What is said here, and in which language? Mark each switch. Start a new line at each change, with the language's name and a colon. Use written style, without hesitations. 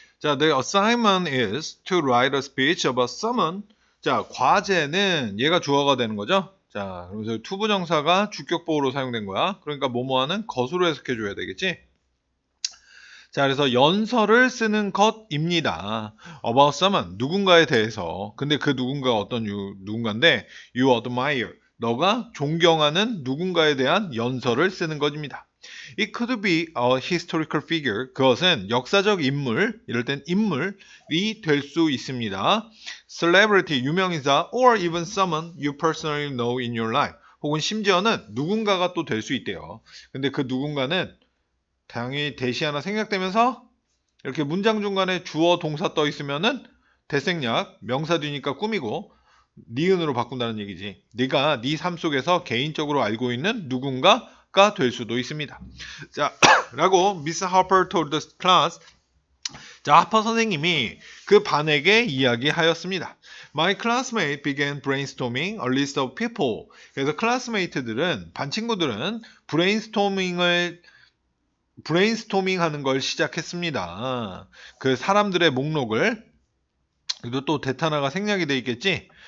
English: 자, the assignment is to write a speech about someone.
Korean: 자, 과제는 얘가 주어가 되는 거죠. 자, 그래서 투부정사가 주격보호로 사용된 거야. 그러니까 뭐뭐하는 것으로 해석해줘야 되겠지. 자, 그래서 연설을 쓰는 것입니다.
English: about someone,
Korean: 누군가에 대해서. 근데 그 누군가가 어떤 누군가인데
English: you admire,
Korean: 너가 존경하는 누군가에 대한 연설을 쓰는 것입니다.
English: It could be a historical figure.
Korean: 그것은 역사적 인물, 이럴 땐 인물이 될 수 있습니다.
English: Celebrity, 유명인사, or even someone you personally know in your life.
Korean: 혹은 심지어는 누군가가 또 될 수 있대요. 근데 그 누군가는 당연히 대시 하나 생략되면서 이렇게 문장 중간에 주어 동사 떠 있으면은 대생략, 명사 뒤니까 꾸미고 니은으로 바꾼다는 얘기지. 네가 네 삶 속에서 개인적으로 알고 있는 누군가가 될 수도 있습니다.
English: 자, 라고 Miss Harper told the class.
Korean: 자, 하퍼 선생님이 그 반에게 이야기하였습니다.
English: My classmate began brainstorming a list of people.
Korean: 그래서 클래스메이트들은, 반 친구들은 브레인스토밍 하는 걸 시작했습니다. 그 사람들의 목록을, 그리고 또 대타나가 생략이 돼 있겠지?